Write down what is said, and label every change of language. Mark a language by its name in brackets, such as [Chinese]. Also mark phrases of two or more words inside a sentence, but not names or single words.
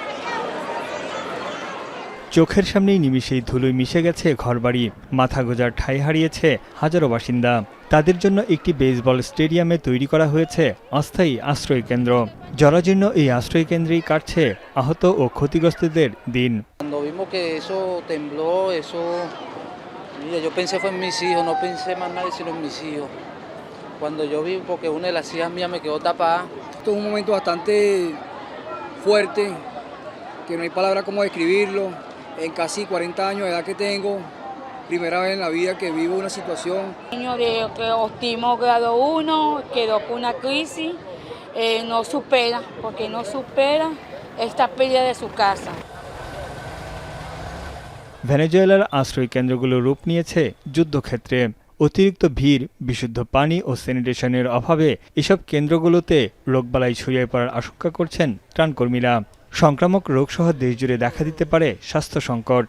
[Bangla] চোখের সামনেই নিমিষেই ধুলোয় মিশে গেছে ঘরবাড়ি। মাথা গোঁজার ঠাঁই হারিয়েছে হাজারো বাসিন্দা। তাদের জন্য একটি বেসবল স্টেডিয়ামে তৈরি করা হয়েছে অস্থায়ী আশ্রয় কেন্দ্র। জরাজীর্ণ এই আশ্রয় কেন্দ্রেই কাটছে আহত ও ক্ষতিগ্রস্তদের দিন। [Spanish] Cuando yo vi, porque una de las hijas mías me quedó tapada. Esto es un momento bastante fuerte, que no hay palabra como describirlo. En casi 40 años de edad que tengo, primera vez en la vida que vivo una situación. Niño de autismo grado 1 quedó con una crisis, no supera, porque no supera esta pérdida de su casa. [Bangla] ভেনেজুয়েলার আশ্রয় কেন্দ্রগুলো রূপ নিয়েছে যুদ্ধক্ষেত্রে। অতিরিক্ত ভিড়, বিশুদ্ধ পানি ও স্যানিটেশনের অভাবে এসব কেন্দ্রগুলোতে রোগবালাই ছড়িয়ে পড়ার আশঙ্কা করছেন ত্রাণকর্মীরা। সংক্রামক রোগসহ দেশজুড়ে দেখা দিতে পারে স্বাস্থ্য সংকট।